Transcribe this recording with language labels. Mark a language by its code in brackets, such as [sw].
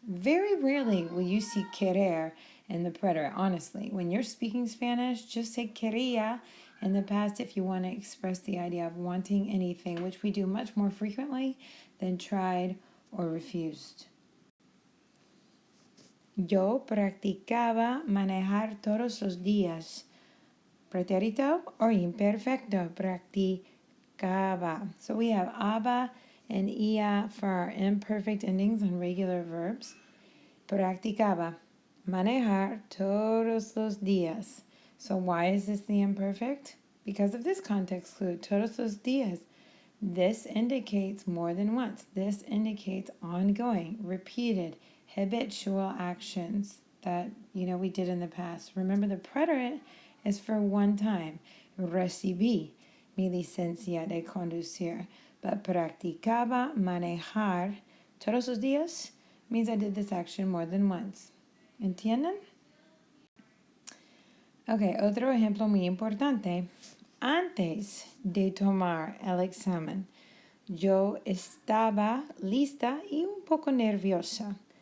[en] Very rarely will you see querer in the preterite, honestly. When you're speaking Spanish, just say quería in the past if you want to express the idea of wanting anything, which we do much more frequently than tried or refused. [es] Yo practicaba manejar todos los días. Pretérito or imperfecto. Practicaba. [en] So we have aba and ia for our imperfect endings on regular verbs. Practicaba. [es] Manejar todos los días. [en] So why is this the imperfect? Because of this context clue. [es] Todos los días. [en] This indicates more than once. This indicates ongoing, repeated, habitual actions that we did in the past. Remember, the preterite is for one time. [es] Recibí mi licencia de conducir. [en] But [es] practicaba manejar todos los días [en] means I did this action more than once. [es] ¿Entienden? Ok, otro ejemplo muy importante. Antes de tomar el examen, yo estaba lista y un poco nerviosa.